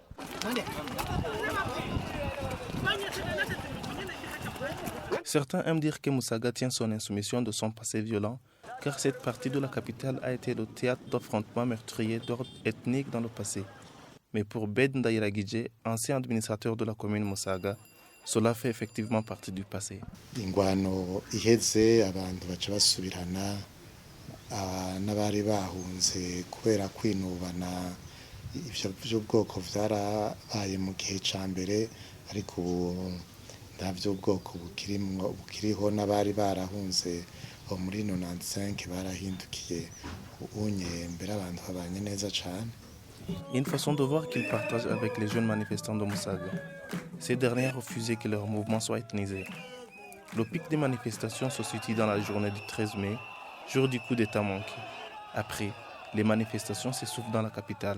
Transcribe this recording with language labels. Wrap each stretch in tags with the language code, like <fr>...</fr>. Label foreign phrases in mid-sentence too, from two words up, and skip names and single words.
<fr>Certains aiment dire que Musaga tient son insoumission de son passé violent, car cette partie de la capitale a été le théâtre d'affrontements meurtriers d'ordre ethnique dans le passé. Mais pour Bed Ndayiragije, ancien administrateur de la commune Musaga, cela fait effectivement partie du passé.</fr> <rn>Ingwano iheze abantu baca basubirana n'abari bahunze kubera kwinubana ivyo by'ubwoko vyarabaye mu gihe ca mbere ariko ubu ndavyo ubwoko bukiriho n'abari barahunze bo muri 95 barahindukiye unye mbere abantu babanye neza cane.</rn> <fr>Une façon de voir qu'ils partagent avec les jeunes manifestants de Musaga. Ces derniers refusaient que leur mouvement soit ethnisé. Le pic des manifestations se situe dans la journée du 13 mai, jour du coup d'État manqué. Après, les manifestations s'essoufflent dans la capitale.</fr>